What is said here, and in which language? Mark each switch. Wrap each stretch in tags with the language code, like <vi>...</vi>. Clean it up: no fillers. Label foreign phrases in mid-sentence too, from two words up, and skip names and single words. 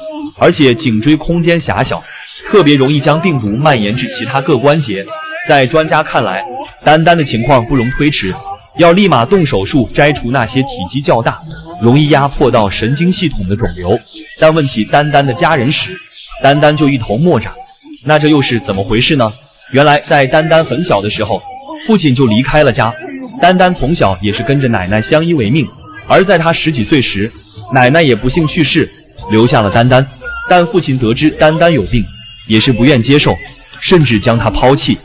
<zh>而且頸椎空間狹小，特別容易將病毒蔓延至其他各關節。在專家看來，丹丹的情況不容推遲，要立馬動手術摘除那些體積較大、容易壓迫到神經系統的腫瘤。但問起丹丹的家人時，丹丹就一頭莫展。那這又是怎麼回事呢？原來在丹丹很小的時候，父親就離開了家，丹丹從小也是跟着奶奶相依為命。而在她10幾歲時，奶奶也不幸去世，留下了丹丹。但父親得知丹丹有病，也是不願接受，甚至將她拋棄。</zh>